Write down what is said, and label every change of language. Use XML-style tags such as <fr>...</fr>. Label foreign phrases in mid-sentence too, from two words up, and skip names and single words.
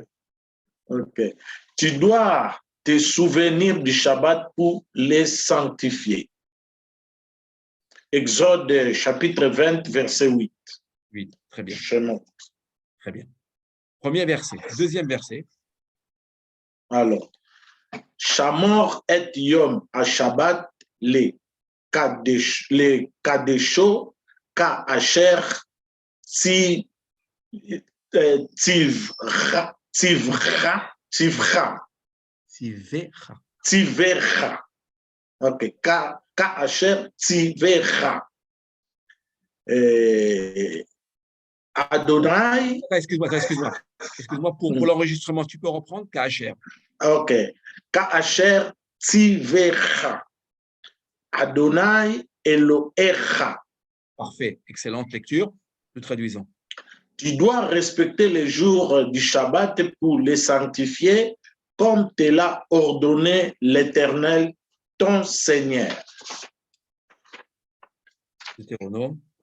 <fr>Tu dois te souvenir du Shabbat pour les sanctifier. Exode chapitre 20, verset 8. Oui, très bien. Très bien. Premier verset. Deuxième verset.</fr> <he>Alors, שמור את יום השבת לקדשו כאשר צוך. Ok. כאשר צוך. Adonai.</he> <fr>Excuse-moi pour l'enregistrement, tu peux reprendre</fr> <he>כאשר. Ok. כאשר צוך. אדוני אלהיך.</he> <fr>Parfait, excellente lecture. Nous traduisons. Tu dois respecter les jours du Shabbat pour les sanctifier comme te l'a ordonné l'Éternel, ton Seigneur. Deutéronome.</fr>